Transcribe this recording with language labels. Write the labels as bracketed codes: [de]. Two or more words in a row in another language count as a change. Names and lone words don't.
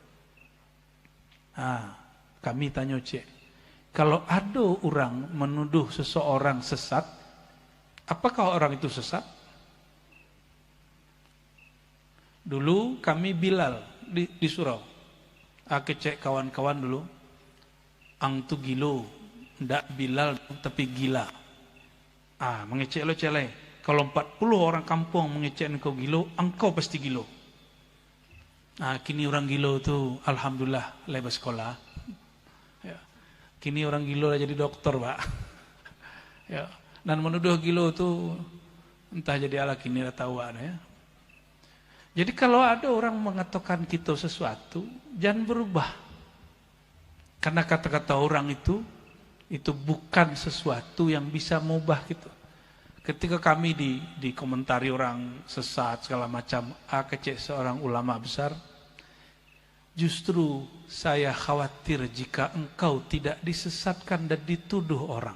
[id] Kami tanya cek, kalau ada orang menuduh seseorang sesat, apakah orang itu sesat? Dulu kami Bilal di surau. [min] Aku cek kawan-kawan dulu. Ang tu gilo, ndak Bilal tapi gila. Mengecek lo cele. Kalau 40 orang kampung mengecek engkau gilo, engkau pasti gilo. Kini orang gilo tu, alhamdulillah lepas sekolah. [id] Ya. [min] Kini orang gilo dah jadi dokter, Pak. [id] Ya. [min] Dan menuduh gilo tu entah jadi ala kini dah tahu ya. [id] Jadi kalau ada orang mengatakan kita sesuatu, jangan berubah. Karena kata-kata orang itu bukan sesuatu yang bisa mengubah gitu. Ketika kami dikomentari orang sesat segala macam, kecek seorang ulama besar, justru saya khawatir jika engkau tidak disesatkan dan dituduh orang.